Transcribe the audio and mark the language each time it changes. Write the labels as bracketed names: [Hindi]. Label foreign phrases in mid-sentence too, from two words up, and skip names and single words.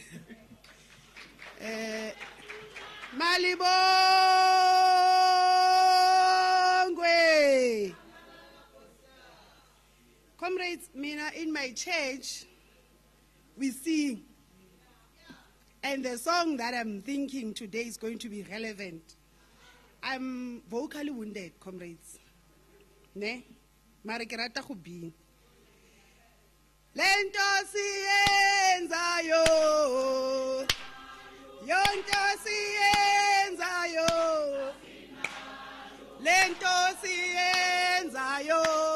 [English] Malibongwe. Comrades, Mina, in my church, we sing. And the song that I'm thinking today is going to be relevant. I'm vocally wounded, comrades. [Tswana] Ne? Mara ke rata go bina. [Xhosa] Lento siyenzayo. Yonto siyenzayo. Lento siyenzayo.